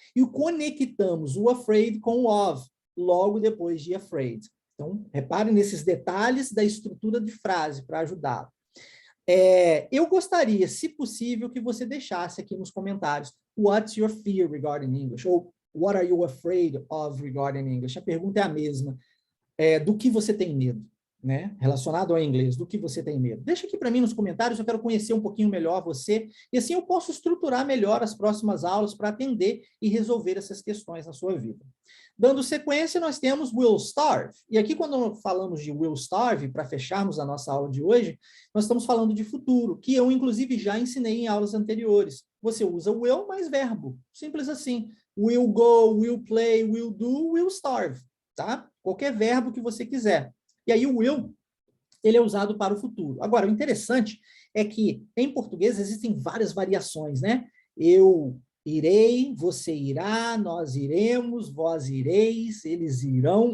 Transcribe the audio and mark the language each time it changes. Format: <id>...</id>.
<pt>E conectamos o afraid com o of, logo depois de afraid. Então, repare nesses detalhes da estrutura de frase para ajudá-lo. Eu gostaria, se possível, que você deixasse aqui nos comentários</pt> <en>what's your fear regarding English?</en> <pt>Ou</pt> <en>what are you afraid of regarding English?</en> <pt>A pergunta é a mesma. Do que você tem medo? Né? Relacionado ao inglês, do que você tem medo. Deixa aqui para mim nos comentários, eu quero conhecer um pouquinho melhor você, e assim eu posso estruturar melhor as próximas aulas para atender e resolver essas questões na sua vida. Dando sequência, nós temos will starve. E aqui, quando falamos de will starve, para fecharmos a nossa aula de hoje, nós estamos falando de futuro, que eu, inclusive, já ensinei em aulas anteriores. Você usa will mais verbo. Simples assim.</pt> <en>Will go, will play, will do, will starve.</en> <pt>Tá? Qualquer verbo que você quiser. E aí o will, ele é usado para o futuro. Agora, o interessante é que em português existem várias variações, né? Eu irei, você irá, nós iremos, vós ireis, eles irão.</pt>